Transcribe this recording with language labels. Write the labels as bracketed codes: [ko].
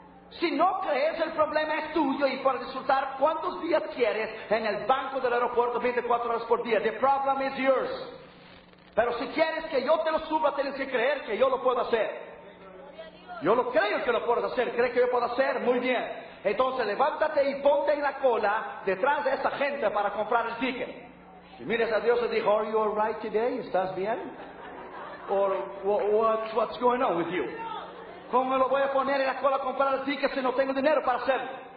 [es] Si no crees, el problema es tuyo y para disfrutar cuántos días quieres en el banco del aeropuerto 24 horas por día. [en] The problem is yours. [es] Pero si quieres que yo te lo suba, tienes que creer que yo lo puedo hacer. Yo lo creo que lo puedo hacer. ¿Crees que yo puedo hacer? Muy bien. Entonces levántate y ponte en la cola detrás de esa gente para comprar el ticket. Y miras a Dios y dijo: [en] are you alright today? [es] ¿Estás bien? [en] Or what's going on with you? [es] ¿Cómo me lo voy a poner en la cola a comprar el ticket si no tengo dinero para hacerlo?